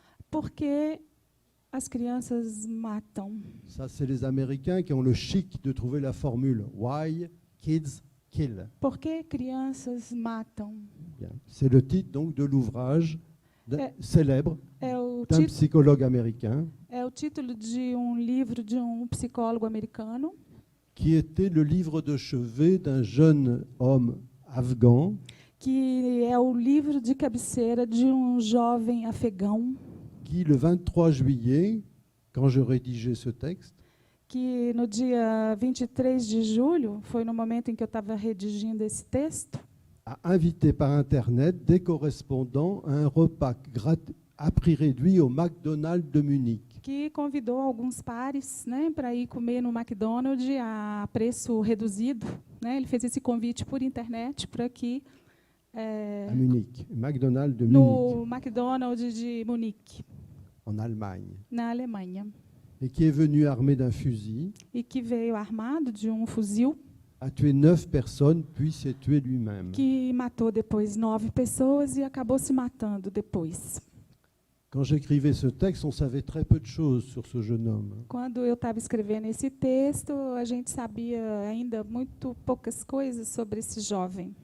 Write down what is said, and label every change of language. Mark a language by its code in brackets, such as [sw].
[pt] Porque as crianças matam. [fr] Ça, c'est les Américains qui ont le chic de trouver la formule. [en] Why kids kill? [pt] Por que crianças matam? [fr] Bien. C'est le titre donc de l'ouvrage célèbre [pt] É o, [fr] d'un ti psychologue américain [pt] é o título de livro de psicólogo americano, [fr] qui était le livre de chevet d'un jeune homme afghan [pt] que é o livro de cabeceira de jovem afegão, [fr] qui, le 23 juillet, quand je rédigeais ce texte, [pt] que no dia 23 de julho, foi no momento em que eu estava redigindo esse texto, [fr] a invité par Internet des correspondants à un repas à prix réduit au McDonald's de Munich. [pt] que convidou alguns pares, né, para ir comer no McDonald's a preço reduzido, né? Ele fez esse convite por internet para que [fr] À Munich, McDonald's de [pt] no [fr] Munich, [pt] McDonald's de Munique, [fr] en Allemagne, [pt] na Alemanha, [fr] et qui est venu armé d'un fusil, [pt] e que veio armado de fuzil, [fr] a tué 9 personnes, puis s'est tué lui-même. [pt] que matou depois 9 pessoas e acabou se matando depois. [fr] Quand j'écrivais ce texte, on savait très peu de choses sur ce jeune homme. [pt] Quando eu estava escrevendo esse texto, a gente sabia ainda muito poucas coisas sobre esse jovem.